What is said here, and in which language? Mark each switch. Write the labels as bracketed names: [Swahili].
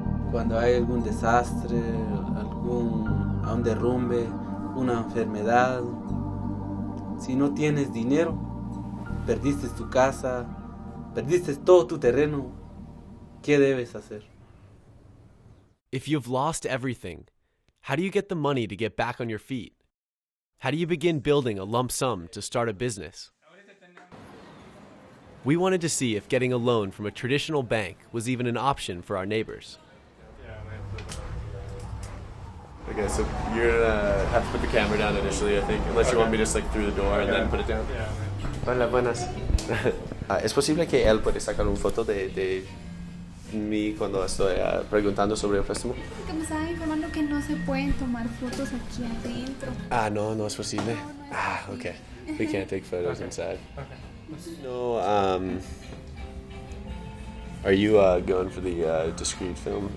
[Spanish] Cuando hay algún desastre, un derrumbe, una enfermedad, si no tienes dinero, perdiste tu casa, perdiste todo tu terreno, ¿qué debes hacer? [English] If you've lost everything, how do you get the money to get back on your feet? How do you begin building a lump sum to start a business? We wanted to see if getting a loan from a traditional bank was even an option for our neighbors. Okay, so you're gonna have to put the camera down initially, I think, unless you want me to just like through the door and then put it down. [Spanish] Hola, buenas. ¿Es posible que él puede sacar una foto de mí cuando estoy preguntando sobre el préstamo? Porque me estaban informando que no se pueden tomar fotos aquí adentro. No es posible. [English] Okay. We can't take photos inside. No, are you going for the discrete film?